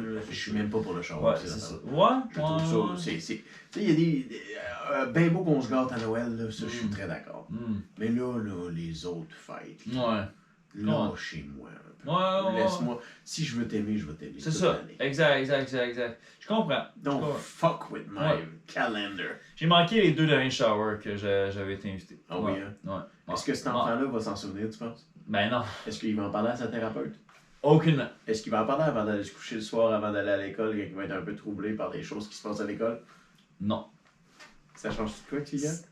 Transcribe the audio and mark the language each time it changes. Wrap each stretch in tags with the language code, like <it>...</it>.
<fr>Je suis même pas pour le show. Ouais, c'est ça. Ouais, je trouve ça. Tu sais, il y a des. Ben beau qu'on se gâte à Noël, là, ça, je suis très d'accord. Mais là, les autres fêtes. Ouais. Lâchez-moi. Ouais. Laisse-moi. Si je veux t'aimer, je vais t'aimer. C'est ça. Exact. Je comprends.</fr> <en>Don't fuck with my calendar.</en> <fr>J'ai manqué les 2 derniers showers que j'avais été invité. Ah oui, hein? Ouais. Est-ce que cet enfant-là va s'en souvenir, tu penses? Ben non. Est-ce qu'il va en parler à sa thérapeute? Aucunement. Est-ce qu'il va en parler avant d'aller se coucher le soir, avant d'aller à l'école, et qu'il va être un peu troublé par des choses qui se passent à l'école? Non. Ça change quoi, Kylian?</fr>